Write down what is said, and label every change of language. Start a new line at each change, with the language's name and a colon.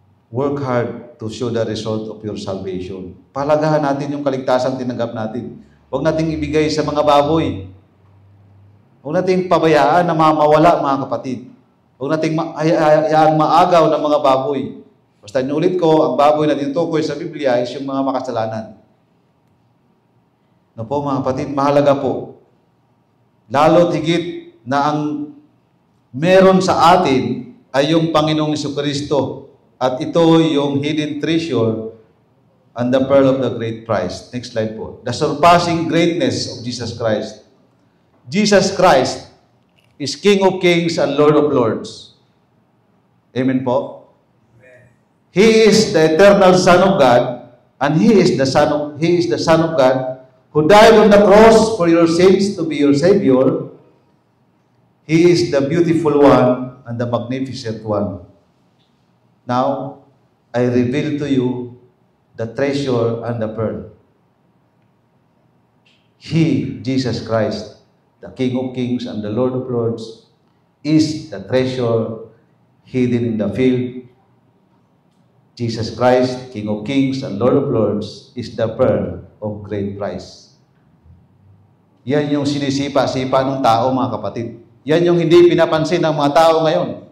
English: Work hard to show the result of your salvation.
Filipino: Palagahan natin yung kaligtasan tinanggap natin. Huwag nating ibigay sa mga baboy. Huwag nating pabayaan na mawala, mga kapatid. Huwag nating hayaang maagaw ng mga baboy. Basta inulit ko, ang baboy na tinutukoy sa Biblia is yung mga makasalanan. No po, mga kapatid, mahalaga po. Lalo't higit na ang meron sa atin ay yung Panginoong Jesucristo. At ito yung
English: hidden treasure and the pearl of the great price. Next slide
Filipino: po.
English: The surpassing greatness of Jesus Christ. Jesus Christ is King of Kings and Lord of Lords. Amen po? He is the eternal Son of God, and He is the Son of God who died on the cross for your sins to be your Savior. He is the beautiful one and the magnificent one. Now, I reveal to you the treasure and the pearl. He, Jesus Christ, the King of Kings and the Lord of Lords, is the treasure hidden in the field. Jesus Christ, King of Kings and Lord of Lords, is the pearl of great price.
Filipino: Yan yung sinisipa-sipa ng tao, mga kapatid. Yan yung hindi pinapansin ng mga tao ngayon.